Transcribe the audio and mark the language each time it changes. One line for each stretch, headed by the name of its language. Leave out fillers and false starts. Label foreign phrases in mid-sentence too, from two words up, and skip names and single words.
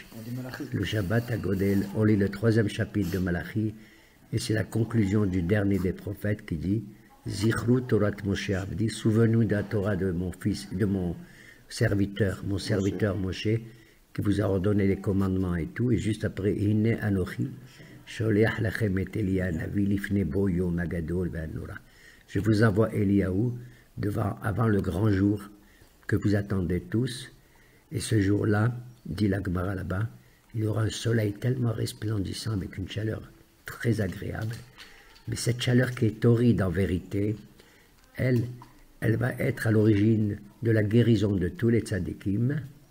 French: Le Shabbat à Godel, on lit le 3e chapitre de Malachi, et c'est la conclusion du dernier des prophètes qui dit
Hebrew: זכרו תורת משה עבדי,
French: souvenez-vous de la Torah de mon fils, de mon serviteur Moshe, qui vous a ordonné les commandements et tout, et juste après,
Hebrew: הנה אנכי שלח לכם את אליהו נביא לפני בוא יום הגדול והנורא.
French: Je vous envoie Eliyahu avant le grand jour que vous attendez tous, et ce jour-là, dit la Gemara là-bas, il y aura un soleil tellement resplendissant avec une chaleur très agréable, mais cette chaleur qui est torride en vérité, elle va être à l'origine de la guérison de tous les tzadikim.